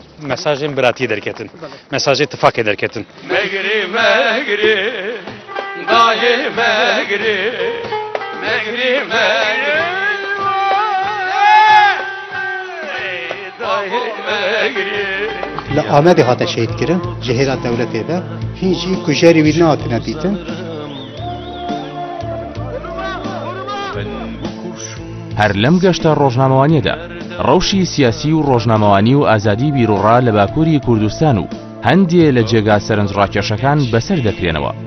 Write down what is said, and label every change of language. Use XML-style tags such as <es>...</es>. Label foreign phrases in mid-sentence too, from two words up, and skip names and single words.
<ku>مەساژێن براتی دەرکەتن، مەساژێ تفاکێ دەرکەتن. مەگری مەگری دایێ مەگری مەگری مەگری دایێ مەگری لە ئامەدی هاتە شەیدکردن ji hêra dewletê de hîn jî kujerî wî nehatine dîtin.</ku> <ckb>هەر لەم گەشتە ڕۆژنامەوانیەدا ڕەوشی سیاسی و ڕۆژنامەوانی و ئازادی بیرروڕا لە باکووری کوردستان و هەندێ لە جێگا سەرنجڕاکێشەکان بەسەر دەکرێنەوە.</ckb>